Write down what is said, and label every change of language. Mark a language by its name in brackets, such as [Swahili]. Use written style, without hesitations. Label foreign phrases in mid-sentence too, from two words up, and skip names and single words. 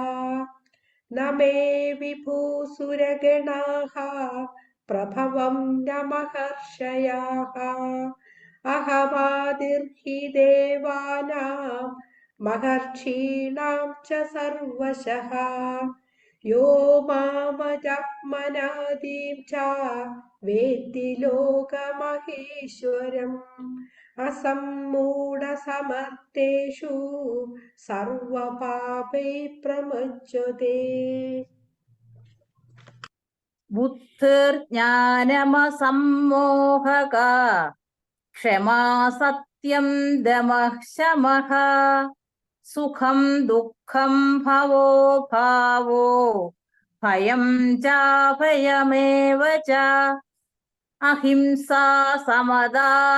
[Sanskrit] ന മേ വിഭൂസുരഗണാഃ പ്രഭവം ന മഹർഷയാഃ. അഹമാദിർഹി ദേവാനാം മഹർഷീണാം ച സർവശഃ. यो मामजमनादिं च वेत्ति लोकमहेश्वरम् असम्मूढसमर्थेषु सर्वपापैः प्रमुच्यते बुद्धिर्ज्ञानमसम्मोहका क्षमा सत्यं दमः शमः सुखं दुःखं भवो भावो भयं चाभयमेव च अहिंसा समदा